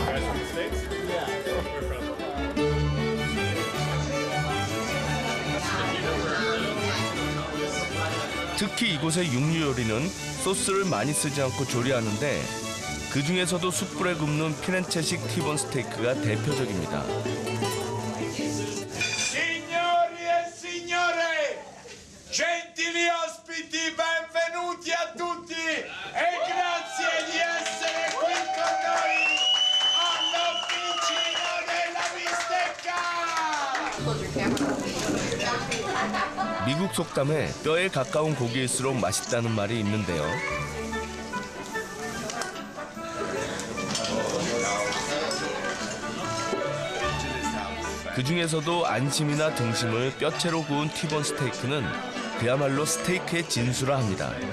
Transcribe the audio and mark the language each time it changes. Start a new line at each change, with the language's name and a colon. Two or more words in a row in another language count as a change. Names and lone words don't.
Korean: 특히 이곳의 육류 요리는 소스를 많이 쓰지 않고 조리하는데 그 중에서도 숯불에 굽는 피렌체식 티본 스테이크가 대표적입니다.
Italian: Signori e signore, gentili ospiti, benvenuti a tutti e grazie di essere qui con noi all'Officina della Bistecca.
Korean: 미국 속담에 뼈에 가까운 고기일수록 맛있다는 말이 있는데요. 그 중에서도 안심이나 등심을 뼈채로 구운 티본 스테이크는 그야말로 스테이크의 진수라 합니다.